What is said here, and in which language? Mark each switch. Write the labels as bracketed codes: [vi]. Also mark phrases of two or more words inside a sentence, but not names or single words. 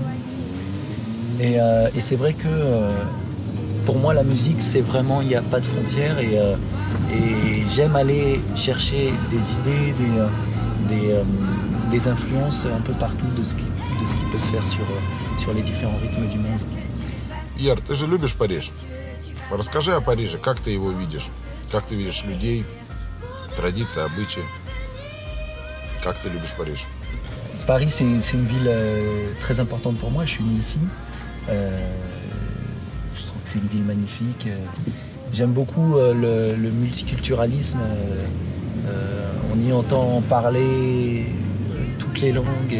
[fr] Et c'est vrai que pour moi, la musique, c'est vraiment, il n'y a pas de frontières. Et j'aime aller chercher des idées, des influences un peu partout de ce qui peut se faire sur les différents rythmes du monde. [ru] Пьер, ты же любишь Париж. Расскажи о Париже, как ты его видишь? Как ты видишь людей, традиции, обычаи? Как ты любишь Париж? [fr] Paris, c'est une ville très importante pour moi. Je suis né ici. Je trouve que c'est une ville magnifique. J'aime beaucoup le multiculturalisme. On y entend parler toutes les langues.